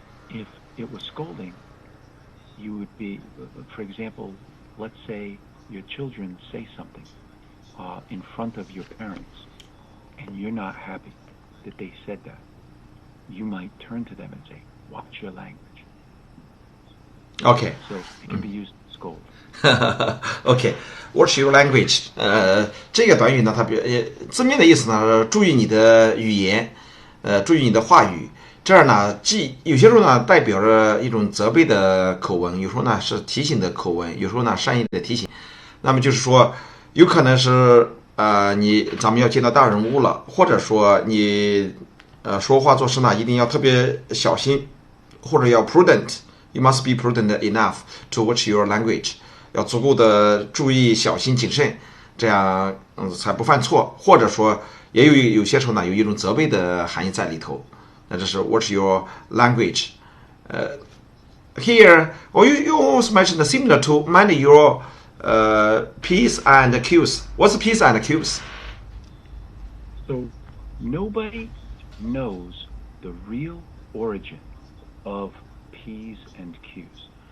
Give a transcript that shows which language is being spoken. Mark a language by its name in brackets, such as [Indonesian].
[English] If it was scolding, you would be, for example, let's say your children say something in front of your parents, and you're not happy that they said that. You might turn to them and say, watch your language. Okay. So it can be used to scold. Okay. Watch your language. [Chinese] 这个短语呢，它字面的意思呢，注意你的语言，注意你的话语。这儿呢，既有些时候呢代表着一种责备的口吻，有时候呢是提醒的口吻，有时候呢善意的提醒。那么就是说，有可能是咱们要见到大人物了，或者说你说话做事呢一定要特别小心，或者要 prudent。 [English] You must be prudent enough to watch your language. [Chinese] 要足够的注意、小心、谨慎，这样才不犯错。或者说，也有些时候呢有一种责备的含义在里头。那这是 [English] watch your language. Here, you also mentioned similar to mind your P's and Q's. What's P's and Q's? So, nobody knows the real origin of P's and Q's.